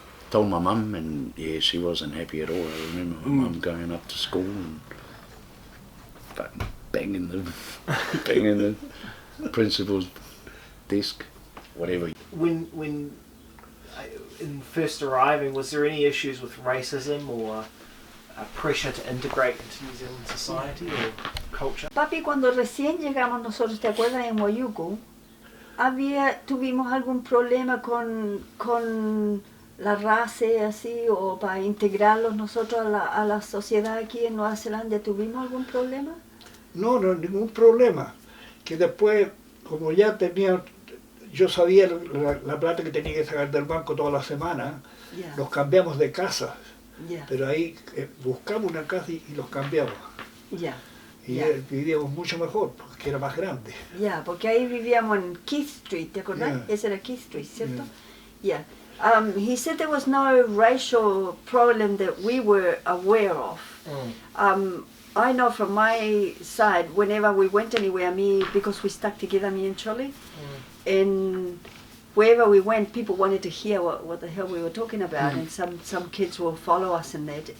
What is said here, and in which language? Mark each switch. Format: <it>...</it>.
<en>Told my mum, and yeah, she wasn't happy at all. I remember my mum going up to school and banging the principal's desk, whatever. When in first arriving, was there any issues with racism or pressure to integrate into New Zealand society or culture?</en> <es>Papi, cuando recién llegamos nosotros, ¿te acuerdas en Moyuku? Tuvimos algún problema con la raza así, o para integrarlos nosotros a la sociedad aquí en Nueva Zelanda? ¿Tuvimos algún problema? No, ningún problema. Que después, como ya tenía, yo sabía la plata que tenía que sacar del banco toda la semana,</es> <en>Yeah.</en> <es>los cambiamos de casa.</es> <en>Yeah.</en> <es>Pero ahí buscamos una casa y los cambiamos.</es> <en>Yeah.</en> <es>Y</es> <en>Yeah.</en> <es>vivíamos mucho mejor, porque era más grande. Ya, porque ahí vivíamos en Keith Street, ¿te acordás?</es> <en>Yeah.</en> <es>Ese era Keith Street, ¿cierto?</es> <en>Yeah. He said there was no racial problem that we were aware of. I know from my side, whenever we went anywhere, because we stuck together, me and Charlie, and wherever we went, people wanted to hear what the hell we were talking about, and some kids will follow us in that.</en>